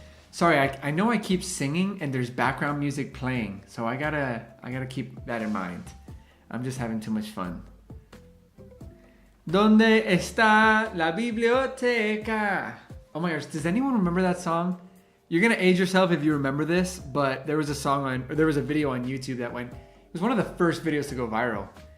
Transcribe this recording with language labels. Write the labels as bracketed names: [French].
[English] Sorry, I know I keep singing and there's background music playing, so I gotta keep that in mind. I'm just having too much fun. [Spanish] ¿Dónde está la biblioteca? [English] Oh my gosh, does anyone remember that song? You're gonna age yourself if you remember this, but there was a video on YouTube that went. It was one of the first videos to go viral.